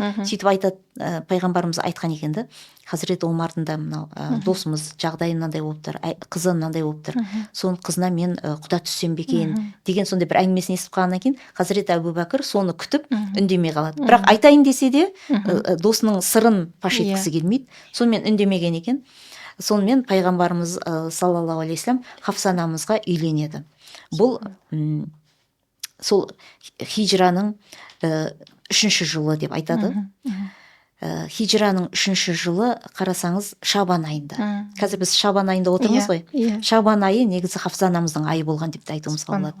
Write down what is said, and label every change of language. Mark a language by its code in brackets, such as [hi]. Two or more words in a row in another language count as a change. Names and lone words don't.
[kk] Сөйтіп айтады, пайғамбарымыз айтқан екен да, Хазірет Омардың да мынау досымыз жағдайы мынандай болып тұр, қызы мынандай болып тұр, соның қызына мен құда түссем бе екен деген сондай бір әңгімесін естіп қалғаннан кейін Хазірет Әбу Бәкір соны күтіп үндемей қалады. Бірақ айтайын десе де досының сырын паш еткісі келмейді, сонымен үндемеген екен. Сонымен пайғамбарымыз [ar] صلى الله عليه وسلم [kk] Хафса анамызға үйленеді. Бұл сол хижраның 3-ші жылы деп айтады. Хижраның 3-ші жылы қарасаңыз Шабан айында. Қазір біз Шабан айында отырмыз ғой. Шабан айы негізі Хафса анамыздың айы болған деп айтуымызға болады.